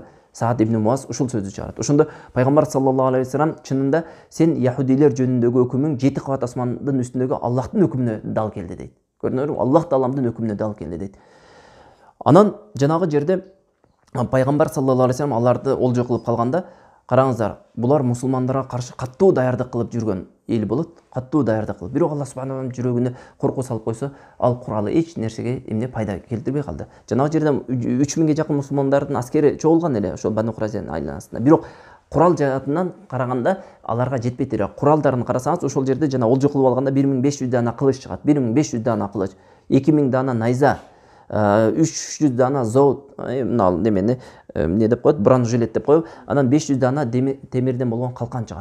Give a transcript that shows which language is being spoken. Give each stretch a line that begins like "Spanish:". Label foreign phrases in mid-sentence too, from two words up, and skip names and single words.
Kyrgyz: Саад ибн Муаз ушул сөздү чыгарат. Ошондо пайгамбар
Arabic: صلى الله عليه وسلم
Kyrgyz: чынында сен яһудилер жөнүндөгү өкүмүң 7 кабат асмандын үстүндөгү Аллахтын өкүмүнө дал келди дейт. Көрдүңөрбү? Аллах тааламдын өкүмүнө дал келди дейт. Анан жанагы жерде пайгамбар
Arabic: صلى الله عليه وسلم
Kyrgyz: аларды олжо кылып калганда, караңыздар, булар мусулмандарга каршы каттуу даярдык кылып жүргөн эл болот, каттуу даярдык кылып. Бирок
Arabic: الله سبحانه وتعالى
Kyrgyz: жүрөгүнө коркуу салып койсо, ал куралы эч нерсеге эмне пайда келтирбей калды. Жанагы жерде 3000ге жакын мусулмандардын аскери чогулган эле ошо Бану Курайзанын айланасында. Бирок курал жаатынан караганда аларга жетпейт эле. Куралдарын карасаңыз, ошол жерде жана олжо кылып алганда 1500 дана кылыч чыгат, 1500 дана кылыч, 2000 дана найза, 300 дана зоот, немени эмне деп коет, бронежилет деп коюп, анан 500 дана темирден болгон калкан чыгат.